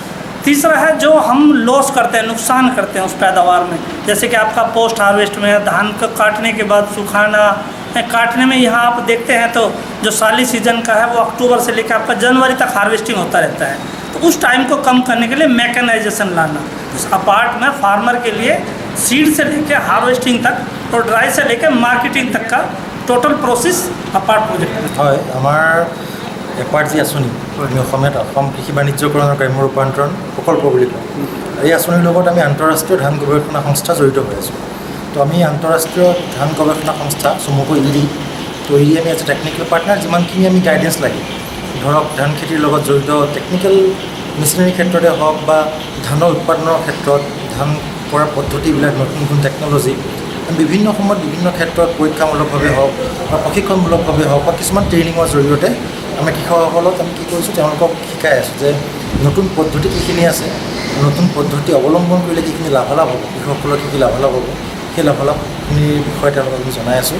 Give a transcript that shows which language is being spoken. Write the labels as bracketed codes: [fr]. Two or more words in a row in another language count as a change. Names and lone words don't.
[hi] तीसरा है जो हम लॉस करते हैं, नुकसान करते हैं उस पैदावार में, जैसे कि आपका [en] post harvest [hi] में धान को काटने के बाद सुखाना, काटने में यहाँ आप देखते हैं तो जो साली सीजन का है वो अक्टूबर से लेकर आपका जनवरी तक हार्वेस्टिंग होता रहता है, तो उस टाइम को कम करने के लिए मैकेनाइजेशन लाना। इस अपार्ट में फार्मर के लिए सीड से लेकर हार्वेस्टिंग तक और ड्राई से लेकर मार्केटिंग तक का टोटल प्रोसेस अपार्ट प्रोजेक्ट में [as] है। আমাৰ এপাৰ্ট জী আঁচনি অসম কৃষি বাণিজ্যকৰণ গ্ৰাম্য ৰূপান্তৰণ প্ৰকল্প বুলি কয়। এই আঁচনিৰ লগত আমি আন্তঃৰাষ্ট্ৰীয় ধান গৱেষণা সংস্থা জড়িত হৈ আছোঁ। তো আমি আন্তঃৰাষ্ট্ৰীয় ধান গৱেষণা সংস্থা চমুকৈ ইৰি, তো ইৰি আমি [en] as a technical partner [as] যিমানখিনি আমি গাইডেঞ্চ লাগে ধৰক ধান খেতিৰ লগত জড়িত [en] technical machineryৰ [as] ক্ষেত্ৰতে হওক বা ধানৰ উৎপাদনৰ ক্ষেত্ৰত ধান কৰাৰ পদ্ধতিবিলাক নতুন নতুন টেকন'লজি বিভিন্ন সময়ত বিভিন্ন ক্ষেত্ৰত পৰীক্ষামূলকভাৱে হওক বা প্ৰশিক্ষণমূলকভাৱে হওক বা কিছুমান ট্ৰেইনিঙৰ জৰিয়তে আমি কৃষকসকলক আমি কি কৰিছোঁ তেওঁলোকক শিকাই আছোঁ যে নতুন পদ্ধতি কিখিনি আছে, নতুন পদ্ধতি অৱলম্বন কৰিলে কিখিনি লাভালাভ হ'ব, কৃষকসকলৰ কি কি লাভালাভ হ'ব, সেই লাভালাভখিনিৰ বিষয়ে তেওঁলোকক আমি জনাই আছোঁ।